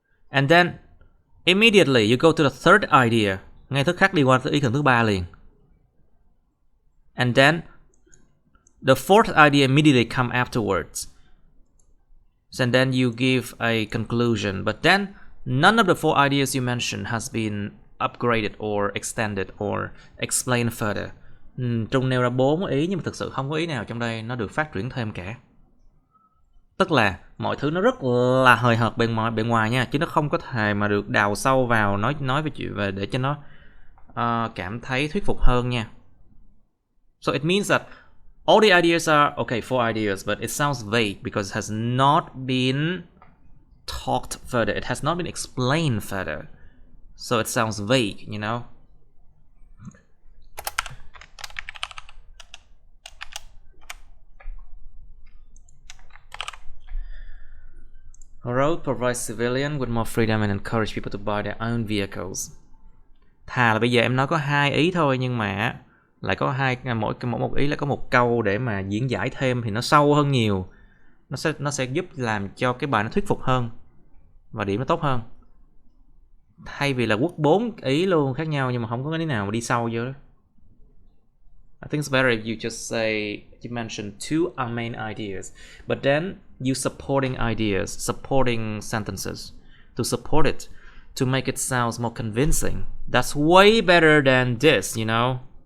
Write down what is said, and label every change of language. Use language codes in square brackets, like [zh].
[en] And then immediately you go to the third idea. [vi] Ngay tức khắc đi qua ý tưởng thứ ba liền. [en] And then the fourth idea immediately come afterwards. And then you give a conclusion. But then none of the 4 ideas you mentioned has been upgraded or extended or explained further. [vi] Trung nêu ra 4 ý nhưng mà thực sự không có ý nào trong đây nó được phát triển thêm cả. Tức là mọi thứ nó rất là hời hợt bên ngoài nha, chứ nó không có thể mà được đào sâu vào nói về chuyện về để cho nó cảm thấy thuyết phục hơn nha. [en] So it means that all the ideas are okay, 4 ideas, but it sounds vague because it has not been talked further. It has not been explained further. So it sounds vague, you know. Road provides civilians with more freedom and encourage people to buy their own vehicles. [vi] Thà là bây giờ em nói có 2 ý thôi nhưng mà lại có mỗi một ý lại có một câu để mà diễn giải thêm thì nó sâu hơn nhiều. Nó sẽ giúp làm cho cái bài nó thuyết phục hơn và điểm nó tốt hơn. Thay vì là quất 4 ý luôn khác nhau nhưng mà không có cái ý nào mà đi sâu vô đó. [en] I think it's better if you just say you mention two main ideas, but then you supporting ideas, supporting sentences to support it, to make it sound more convincing. That's way better than this, you know.